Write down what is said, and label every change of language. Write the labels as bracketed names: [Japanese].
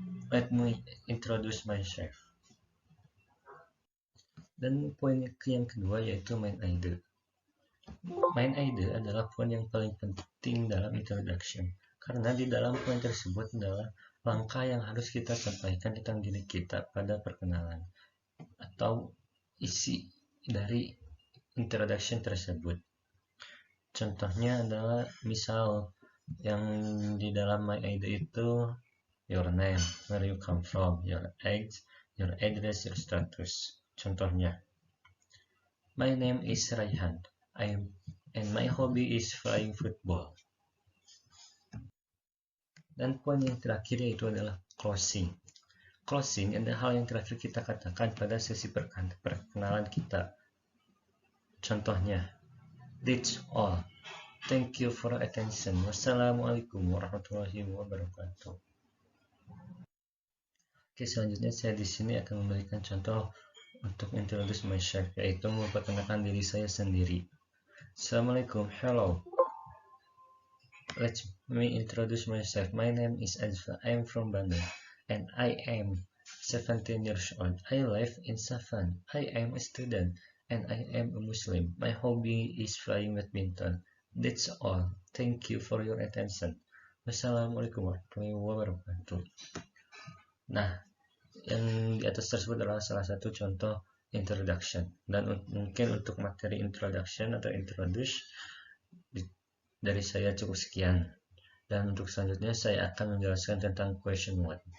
[English] Let me introduce myself. [Indonesian] Dan poin yang kedua yaitu main idea. Main idea adalah poin yang paling penting dalam introduction. Karena di dalam poin tersebut adalah langkah yang harus kita sampaikan tentang diri kita pada perkenalan atau isi dari introduction tersebut. Contohnya adalah misal yang di dalam my ID itu your name, where you come from, your age, your address, your status. Contohnya, [English] my name is Raihan, and my hobby is playing football. [Indonesian] Dan poin yang terakhir yaitu adalah closing. Closing adalah hal yang terakhir kita katakan pada sesi perkenalan kita. Contohnya, [English] that's all. Thank you for attention. [Arabic] Wassalamualaikum warahmatullahi wabarakatuh. [Indonesian] Oke, selanjutnya saya di sini akan memberikan contoh untuk [English] introduce myself, [Indonesian] yaitu memperkenalkan diri saya sendiri. [Arabic] Assalamualaikum, [English] hello. Let me introduce myself. My name is Azfa. I am from Bandung, and I am 17 years old. I live in Savan. I am a student, and I am a Muslim. My hobby is playing badminton. That's all. Thank you for your attention. [Arabic] Wassalamualaikum warahmatullahi wabarakatuh. [Indonesian] Nah, yang di atas tersebut adalah salah satu contoh introduction. Dan mungkin untuk materi introduction atau introduce dari saya cukup sekian. Dan untuk selanjutnya saya akan menjelaskan tentang question word.